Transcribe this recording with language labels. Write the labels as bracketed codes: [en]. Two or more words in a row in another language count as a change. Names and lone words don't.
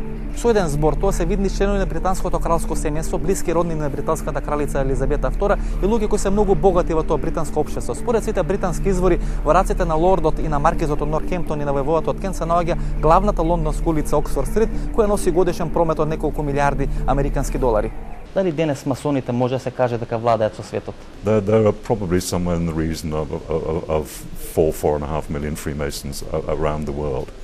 [mk] Со еден збор тоа се видни членови на британското кралско семејство, блиски родни на британската кралица Елизабета II и луѓе кои се многу богати во тоа британско општество. Според сите британски извори, во рацете на лордот и на маркизот од Нортхемптон и на војводата од Кент се наоѓа главната лондонска улица Оксфорд Стрит, која носи годишен промет од неколку милиарди американски долари. Дали денес масоните може да се каже дека владеат со светот? [en] There are probably somewhere in the region of 4.5 million Freemasons around the world.